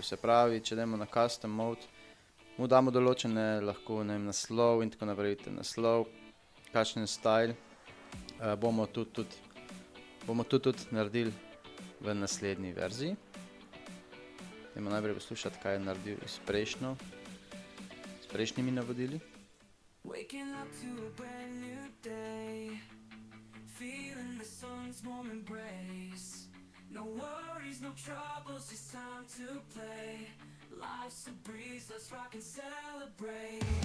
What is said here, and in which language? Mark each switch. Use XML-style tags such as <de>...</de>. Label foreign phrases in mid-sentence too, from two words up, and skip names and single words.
<sl>Se pravi, če dajmo na</sl> <en>custom mode,</en> <sl>mu damo določene lahko, ne vem, naslov in tako naprej, naslov, kakšen style, bomo tudi naredili v naslednji verziji. Dajmo najprej poslušati, kaj je naredil s prejšnjimi navodili.</sl> <en>Waking up to a brand new day, feeling the sun's warm embrace. No worries, no troubles, it's time to play. Life's a breeze, let's rock and celebrate.</en>